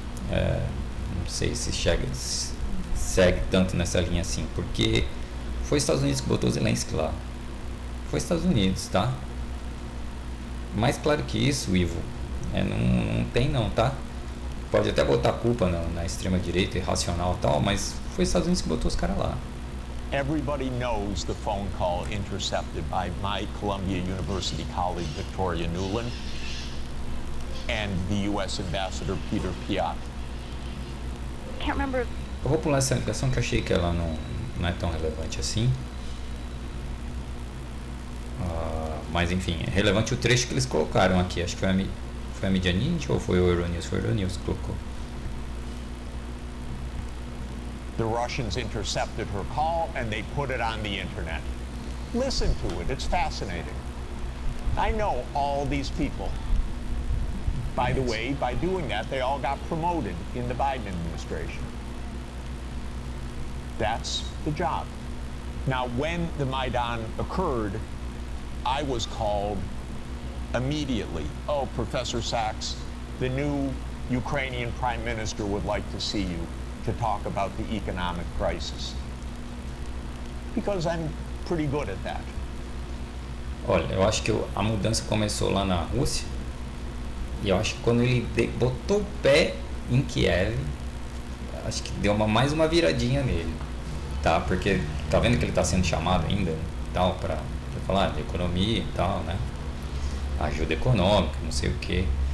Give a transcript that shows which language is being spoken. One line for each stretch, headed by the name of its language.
Portuguese: Não sei se segue tanto nessa linha assim, porque foi os Estados Unidos que botou o Zelensky lá. Foi os Estados Unidos, tá? Mais claro que isso, Ivo, não tem não, tá? Pode até botar culpa na extrema direita, irracional e tal, mas foi os Estados Unidos que botou os caras lá.
English: Everybody knows the phone call intercepted by my Columbia University colleague Victoria Nuland and the U.S. Ambassador Peter Piot. Can't remember.
Portuguese: Eu vou pular essa ligação que eu achei que ela não é tão relevante assim. Mas enfim, é relevante o trecho que eles colocaram aqui. Acho que foi a Media Ninja ou foi o Euronews? Foi o Euronews que colocou.
English: The Russians intercepted her call and they put it on the internet. Listen to it, it's fascinating. I know all these people. By the way, by doing that, they all got promoted in the Biden administration. That's the job. Now, when the Maidan occurred, I was called immediately. Oh, Professor Sachs, the new Ukrainian prime minister would like to see you to talk about the economic crisis. Because I'm pretty good at that.
Portuguese: Olha, eu acho que a mudança começou lá na Rússia. E eu acho que quando ele botou o pé em Kiev, acho que deu mais uma viradinha nele, tá? Porque tá vendo que ele tá sendo chamado ainda, tal, para falar de economia e tal, né? Ajuda econômica, não sei o que.